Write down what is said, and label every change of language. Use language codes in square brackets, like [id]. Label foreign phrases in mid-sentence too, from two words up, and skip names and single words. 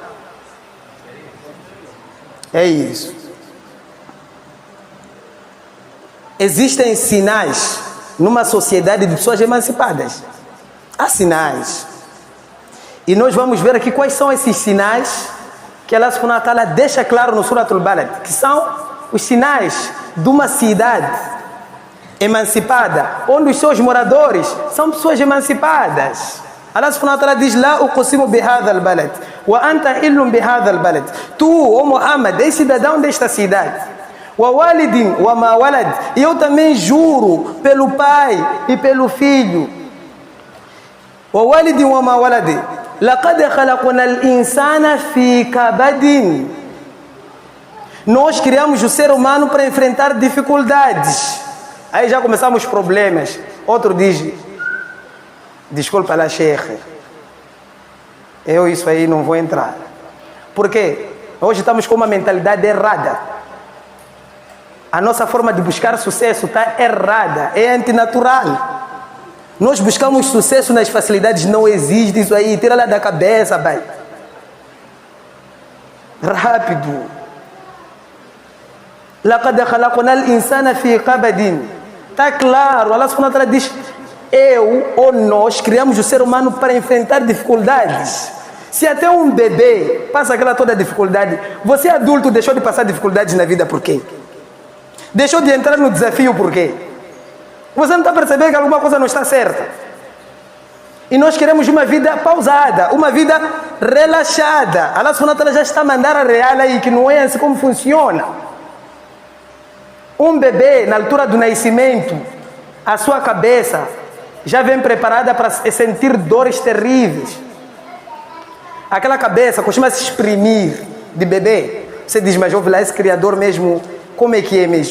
[pt] É isso. Existem sinais numa sociedade de pessoas emancipadas. Há sinais. E nós vamos ver aqui quais são esses sinais que Allah [ar] سبحانه وتعالى [pt] deixa claro no Suratul Balad, que são os sinais de uma cidade emancipada, onde os seus moradores são pessoas emancipadas. Allah [ar] سبحانه وتعالى [pt] diz: [ar] لا أقسم بهذا البلد وأنت حل بهذا البلد. [pt] Tu, ó Muhammad, és cidadão desta cidade. [ar] ووالد وما ولد. [pt] E eu também juro pelo pai e pelo filho. [ar] ووالد وما ولد. لقد خلقنا الإنسان في كبد. [pt] Nós criamos o ser humano para enfrentar dificuldades. Aí já começamos problemas. Outro diz: desculpa lá, Sheikh, eu isso aí não vou entrar. Por quê? Hoje estamos com uma mentalidade errada. A nossa forma de buscar sucesso está errada, é antinatural. Nós buscamos sucesso nas facilidades, não existe isso aí. Tira lá da cabeça, vai. Rápido. [ar] لقد خلقنا الإنسان في كبد. [pt] Está claro, Allah [ar] سبحانه وتعالى [pt] diz: eu ou nós criamos o ser humano para enfrentar dificuldades. Se até um bebê passa aquela toda dificuldade, você adulto deixou de passar dificuldades na vida por quê? Deixou de entrar no desafio por quê? Você não está percebendo que alguma coisa não está certa? E nós queremos uma vida pausada, uma vida relaxada. Allah [ar] سبحانه وتعالى [pt] já está a mandar a real aí que não é assim como funciona. Um bebê, na altura do nascimento, a sua cabeça já vem preparada para sentir dores terríveis. aquela cabeça costuma se exprimir de bebê. Você diz, mas ouve lá, esse criador mesmo, como é que é mesmo?